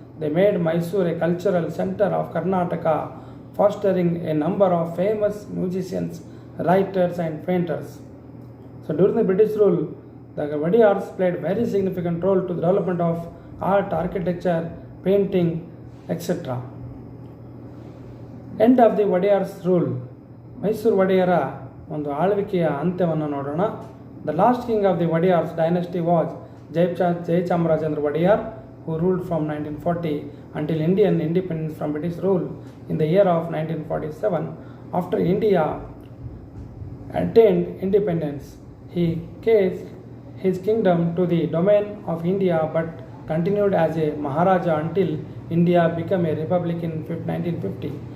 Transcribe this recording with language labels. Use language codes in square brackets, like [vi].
[en] They made Mysore a cultural center of Karnataka, fostering a number of famous musicians, writers and painters. So during the British rule, the Wodeyars played very significant role to the development of art, architecture, painting, etc. End of the Wodeyars rule. [kn] Mysuru ಒಡೆಯರ ಒಂದು ಆಳ್ವಿಕೆಯ ಅಂತ್ಯವನ್ನು ನೋಡೋಣ. [en] The last king of the Wodeyars dynasty was Jayachamrajendra Wodeyar, who ruled from 1940 until Indian independence from British rule in the year of 1947. After India attained independence, he gave his kingdom to the domain of India but continued as a Maharaja until India became a republic in 1950.